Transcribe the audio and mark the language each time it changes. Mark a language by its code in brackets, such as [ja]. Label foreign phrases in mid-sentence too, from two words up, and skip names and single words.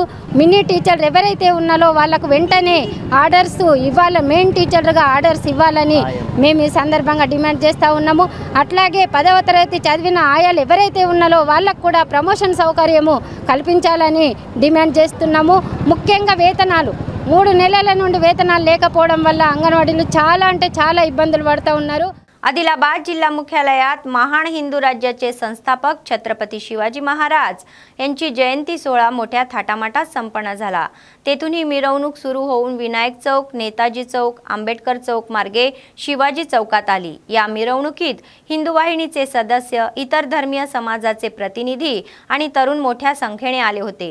[en] mini teachers [te] ఎవరైతే ఉన్నారో వాళ్ళకు వెంటనే ఆర్డర్స్ ఇవ్వాలి, [en] main teacher [te] ఆర్డర్స్ ఇవ్వాలని మేము ఈ సందర్భంగా డిమాండ్ చేస్తూ ఉన్నాము. అట్లాగే 10వ తరగతి చదివిన ఆయాలు ఎవరైతే ఉన్నారో వాళ్ళకు కూడా ప్రమోషన్ సౌకర్యము కల్పించాలని డిమాండ్ చేస్తున్నాము. ముఖ్యంగా వేతనాలు 3 నెలల నుండి వేతనాలు లేకపోవడం వల్ల అంగన్వాడీలు చాలా అంటే చాలా ఇబ్బందులు పడుతూ ఉన్నారు. [mr] आदिलाबाद जिल्हा मुख्यालयात महान हिंदू राज्याचे संस्थापक छत्रपती शिवाजी महाराज यांची जयंती सोहळा मोठ्या थाटामाटात संपन्न झाला। तेथून ही मिरवणूक सुरू होऊन विनायक चौक, नेताजी चौक, आंबेडकर चौक मार्गे शिवाजी चौकात आली। या मिरवणुकीत हिंदू वाहिनीचे सदस्य, इतर धर्मीय समाजाचे प्रतिनिधी आणि तरुण मोठ्या संख्येने आले होते।